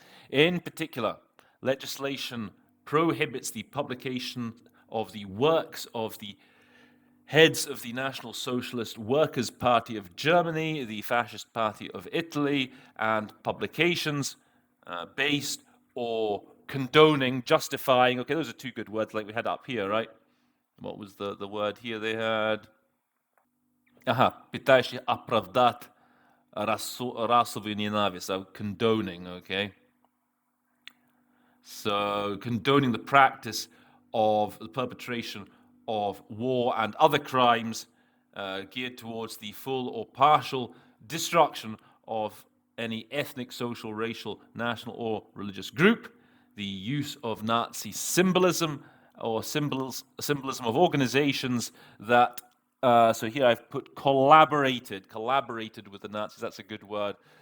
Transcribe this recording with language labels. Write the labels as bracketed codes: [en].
[en] In particular, legislation prohibits the publication of the works of the heads of the National Socialist Workers' Party of Germany, the Fascist Party of Italy, and publications based or condoning, justifying, okay, those are two good words like we had up here, right? What was the word here they had? [ru] Пытающий оправдать расовую ненависть, [en] so condoning, okay? So condoning the practice of the perpetration of war and other crimes geared towards the full or partial destruction of any ethnic, social, racial, national, or religious group, the use of Nazi symbolism or symbolism of organizations that, so here I've put collaborated with the Nazis. That's a good word.